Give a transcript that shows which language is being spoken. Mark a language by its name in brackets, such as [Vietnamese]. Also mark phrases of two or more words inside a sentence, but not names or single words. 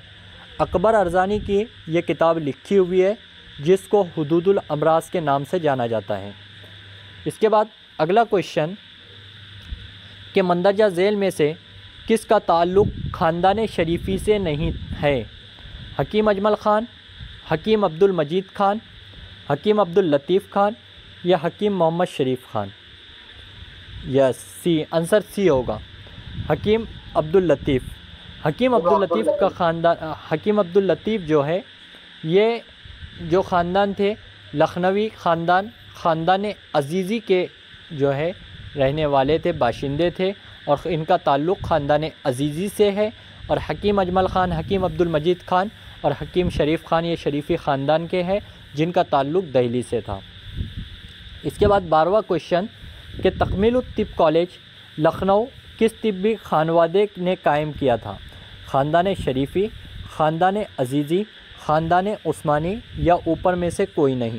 [Urdu] اکبر ارزانی کی یہ کتاب لکھی ہوئی ہے جس کو حدود الامراض کے نام سے جانا جاتا ہے. اس کے بعد اگلا کویسچن کہ مندرجہ ذیل میں سے کس کا تعلق خاندان شریفی سے نہیں ہے? حکیم اجمل خان، حکیم عبد المجید خان، حکیم عبد اللطیف خان یا حکیم محمد شریف خان? [English] yes C, answer C होगा, [Urdu] حکیم عبد اللطیف. حکیم عبد اللطیف کا خاندان، حکیم عبد اللطیف جو ہے یہ جو خاندان تھے لکھنوی خاندان عزیزی کے جو ہے رہنے والے تھے، باشندے تھے، اور ان کا تعلق خاندان عزیزی سے ہے. اور حکیم اجمل خان، حکیم عبد المجید خان اور حکیم شریف خان یہ شریفی خاندان کے ہیں جن کا تعلق دہلی سے تھا. اس کے بعد 12واں کویسچن کہ تکمیل الطب کالج لکھنؤ کس طبی خانوادے نے قائم کیا تھا? خاندان شریفی، خاندان عزیزی، خاندان عثمانی یا اوپر میں سے کوئی نہیں?